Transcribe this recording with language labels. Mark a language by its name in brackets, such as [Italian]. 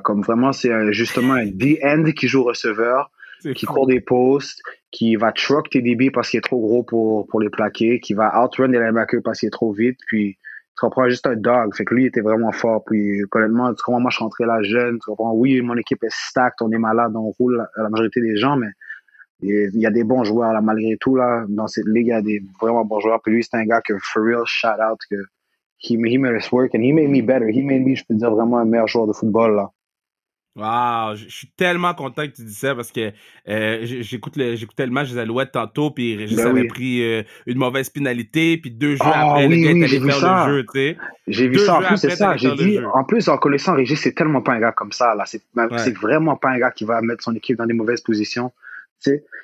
[French] Comme vraiment, c'est justement un D-end qui joue receveur, qui court des postes, qui va truck tes DB parce qu'il est trop gros pour les plaquer, qui va outrun les linebackers parce qu'il est trop vite, puis tu comprends, juste un dog. Fait que lui, il était vraiment fort. Puis, honnêtement, tu comprends, moi, je suis rentré là jeune. Tu comprends, oui, mon équipe est stacked, on est malade, on roule la majorité des gens, mais il y a des bons joueurs, là, malgré tout, là. Dans cette ligue, il y a des vraiment bons joueurs. Puis lui, c'est un gars que, for real, shout out, que [English] he made us work and he made me better. He made me, [French] je peux dire, vraiment un meilleur joueur de football, là. Wow, je suis tellement content que tu dis ça parce que j'écoutais le match des Alouettes tantôt, puis Régis avait pris une mauvaise pénalité, puis 2 jeux après, le gars est allé faire le jeu, tu sais. J'ai vu ça, en plus, c'est ça. J'ai dit, en plus, en connaissant Régis, c'est tellement pas un gars comme ça, là. C'est vraiment pas un gars qui va mettre son équipe dans des mauvaises positions, tu sais.